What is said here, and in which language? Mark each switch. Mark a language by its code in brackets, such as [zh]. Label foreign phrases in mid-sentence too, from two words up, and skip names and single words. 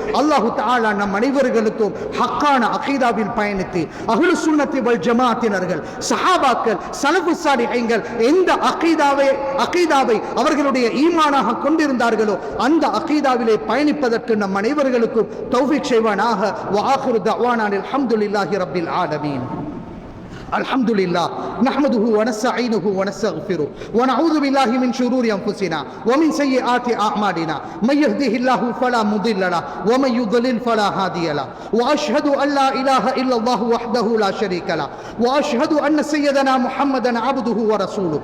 [ar] الله تعالى [ta] நம் அனைவர்களுக்கும் ஹக்கான அகீதாவில் பயணித்து [ar] أهل السنة والجماعة, [ta] சஹாபாக்கள், [ar] السلف الصالحين [ta] எந்த அகீதாவை அவர்களுடைய ஈமானாக கொண்டிருந்தார்களோ அந்த அகீதாவிலே பயணிப்பதற்கு நம் அனைவர்களுக்கும் தௌஃபீக் செய்வானாக. [ar] وآخر دعوانا الحمد لله رب العالمين. الحمد لله نحمده ونستعينه ونستغفره ونعوذ بالله من شرور أنفسنا ومن سيئات أعمالنا، من يهده الله فلا مضل له ومن يضلل فلا هادي له، وأشهد أن لا إله إلا الله وحده لا شريك له، وأشهد أن سيدنا محمدا عبده ورسوله.